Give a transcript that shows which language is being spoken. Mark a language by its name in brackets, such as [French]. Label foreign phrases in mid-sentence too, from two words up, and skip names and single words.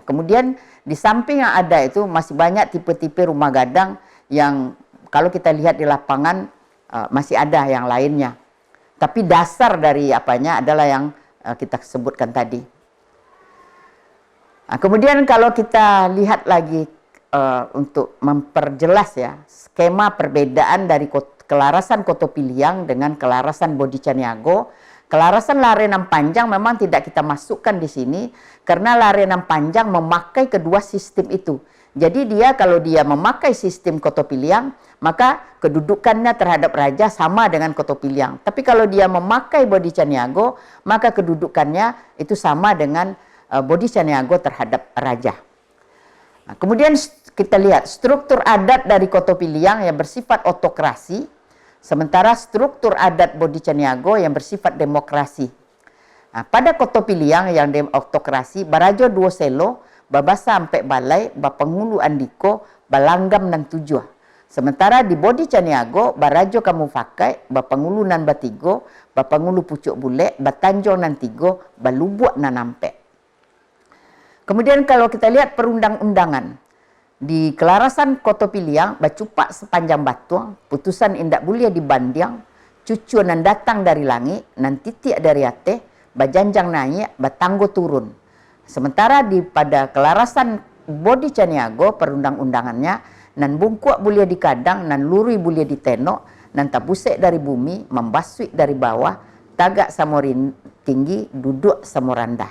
[Indonesian] Kemudian di samping yang ada itu masih banyak tipe-tipe rumah gadang yang kalau kita lihat di lapangan masih ada yang lainnya. Tapi dasar dari apanya adalah yang kita sebutkan tadi. Nah, kemudian kalau kita lihat lagi untuk memperjelas ya skema perbedaan dari Kelarasan Koto Piliang dengan Kelarasan Bodi Caniago. Kelarasan Lare Nam Panjang memang tidak kita masukkan di sini karena Lare Nam Panjang memakai kedua sistem itu. Jadi dia kalau dia memakai sistem Koto Piliang, maka kedudukannya terhadap raja sama dengan Koto Piliang. Tapi kalau dia memakai Bodi Caniago, maka kedudukannya itu sama dengan Bodi Caniago terhadap raja. Nah, kemudian kita lihat struktur adat dari Koto Piliang yang bersifat otokrasi, sementara struktur adat Bodi Caniago yang bersifat demokrasi. Nah, pada Koto Piliang yang otokrasi, [Minangkabau] Barajo Duo Selo, Babasa Ampek Balai, Bapengulu Andiko, Balanggam Nan Tujuh. [Indonesian] Sementara di Bodi Caniago, [Minangkabau] Barajo Kamu Fakai, Bapengulu Nan Batigo, Bapengulu Pucuk Bulek, Batanjong Nan Tigo, Balubuak Nan Ampek. [Indonesian] Kemudian kalau kita lihat perundang-undangan, di Kelarasan Koto Piliang, [Minangkabau] Bacupak Sepanjang Batuang, Putusan Indak Bulia di Bandiang, Cucu Nan Datang dari Langit, Nan Titik dari Ateh, Bajanjang Naik, Batanggo Turun. [Indonesian] Sementara pada Kelarasan Bodi Caniago, perundang-undangannya, [Minangkabau] Nan Bungkuak Bulia di Kadang, Nan Luri Bulia di Tenok, Nan Tabusek dari Bumi, Membasui dari Bawah, Tagak Samorin Tinggi, Duduk Samoranda.